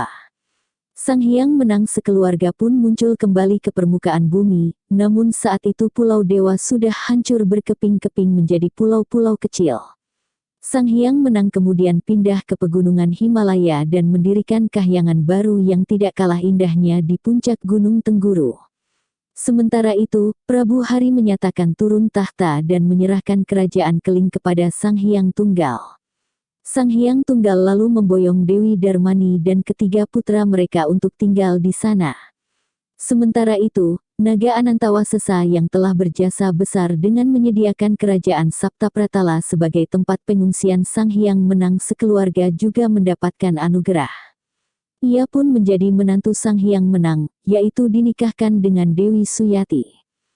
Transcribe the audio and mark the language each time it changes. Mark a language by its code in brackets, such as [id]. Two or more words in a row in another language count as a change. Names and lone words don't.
[id] Sang Hyang Menang sekeluarga pun muncul kembali ke permukaan bumi, namun saat itu Pulau Dewa sudah hancur berkeping-keping menjadi pulau-pulau kecil. Sang Hyang Menang kemudian pindah ke pegunungan Himalaya dan mendirikan kahyangan baru yang tidak kalah indahnya di puncak Gunung Tengguru. Sementara itu, Prabu Hari menyatakan turun tahta dan menyerahkan kerajaan Keling kepada Sang Hyang Tunggal. Sang Hyang Tunggal lalu memboyong Dewi Darmani dan ketiga putra mereka untuk tinggal di sana. Sementara itu, Naga Anantawasesa yang telah berjasa besar dengan menyediakan kerajaan Saptapratala sebagai tempat pengungsian Sang Hyang Menang sekeluarga juga mendapatkan anugerah. Ia pun menjadi menantu Sang Hyang Menang, yaitu dinikahkan dengan Dewi Suyati.